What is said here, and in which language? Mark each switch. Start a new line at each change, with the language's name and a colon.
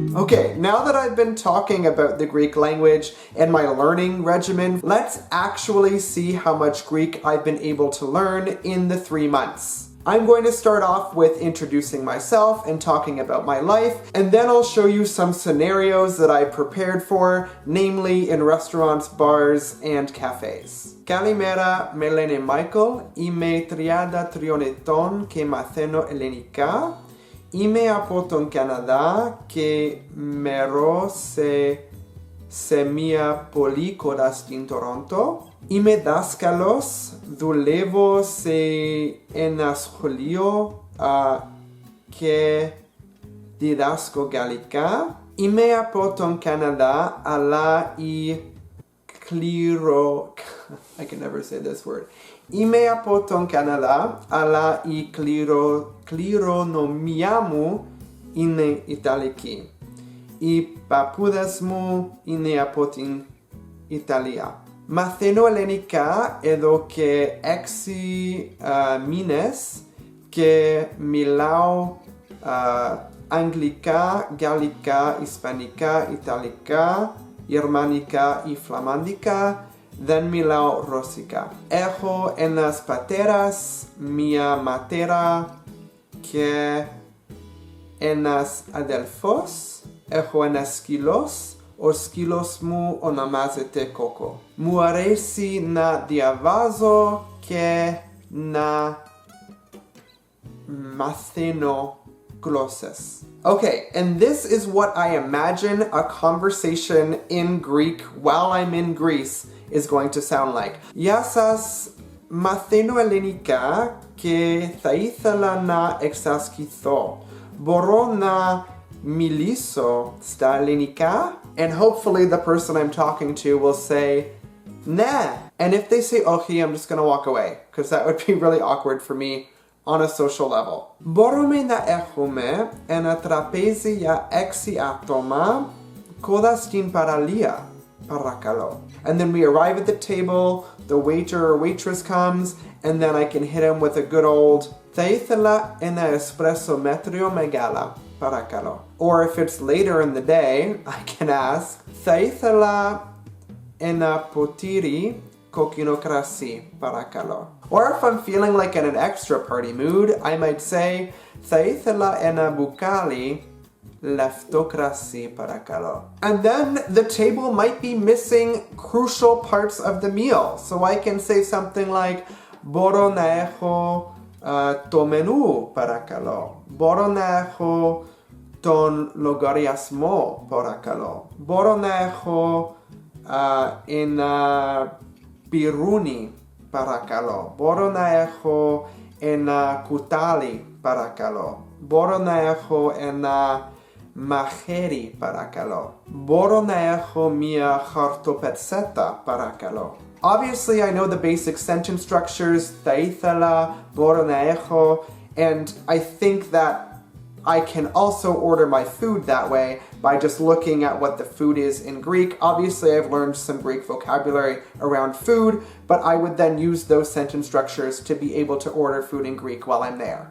English: Okay, now that I've been talking about the Greek language and my learning regimen, let's actually see how much Greek I've been able to learn in the 3 months. I'm going to start off with introducing myself and talking about my life, and then I'll show you some scenarios that I prepared for, namely in restaurants, bars, and cafes.
Greek: Kalimera, με λένε Michael, είμαι 33 ετών και μαθαίνω ελληνικά. Είμαι από τον Καναδά και μένω σε μια πόλη κοντά στην Τορόντο. Είμαι δάσκαλος, δουλεύω σε ένα σχολείο και διδάσκω γαλλικά. Είμαι από τον Καναδά, αλλά η
English: I can never say this word.
Greek: Είμαι από τον Καναδά, αλλά η κληρονομιά μου είναι Ιταλική. Οι παππούδες μου είναι από την Ιταλία. Μαθαίνω ελληνικά εδώ και 6 μήνες και μιλάω αγγλικά, γαλλικά, ισπανικά, ιταλικά, γερμανικά ή φλαμανδικά. Δεν μιλάω ρωσικά. Έχω ένας πατέρας, μία ματέρα και ένας αδελφός. Έχω ένας σκύλος. Ο σκύλος μου ονομάζεται Κόκο. Μου αρέσει να διαβάζω και να μαθαίνω γλώσσες.
English: Okay, and this is what I imagine a conversation in Greek while I'm in Greece is going to sound like.
Greek: Γεια σας, μαθαίνω ελληνικά και θα ήθελα να εξασκηθώ. Μπορώ να μιλήσω στα ελληνικά?
English: And hopefully the person I'm talking to will say, nah. And if they say okay, I'm just gonna walk away, because that would be really awkward for me on a social level.
Greek: Μπορούμε να έχουμε ένα τραπέζι για 6 άτομα κοντά στην παραλία, παρακαλώ.
English: And then we arrive at the table, the waiter or waitress comes, and then I can hit him with a good old
Greek: θα ήθελα ένα espresso μέτριο μεγάλα, παρακαλώ.
English: Or if it's later in the day, I can ask
Greek: θα ήθελα ένα ποτήρι κόκκινο κρασί, παρακαλώ.
English: Or if I'm feeling like in an extra party mood, I might say
Greek: θα ήθελα ένα μπουκάλι λευκό κρασί, παρακαλώ.
English: And then the table might be missing crucial parts of the meal. So I can say something like
Greek: μπορώ να έχω το μενού, παρακαλώ. Μπορώ να έχω τον λογαριασμό, παρακαλώ. Μπορώ να έχω ένα πυρούνι, παρακαλώ. Μπορώ να έχω ένα κουτάλι, παρακαλώ. Μπορώ να έχω ένα μαχαίρι, παρακαλώ. Μπορώ να έχω μια χαρτοπετσέτα, παρακαλώ.
English: Obviously, I know the basic sentence structures,
Greek: θα ήθελα, μπορώ να έχω,
English: and I think that I can also order my food that way by just looking at what the food is in Greek. Obviously, I've learned some Greek vocabulary around food, but I would then use those sentence structures to be able to order food in Greek while I'm there.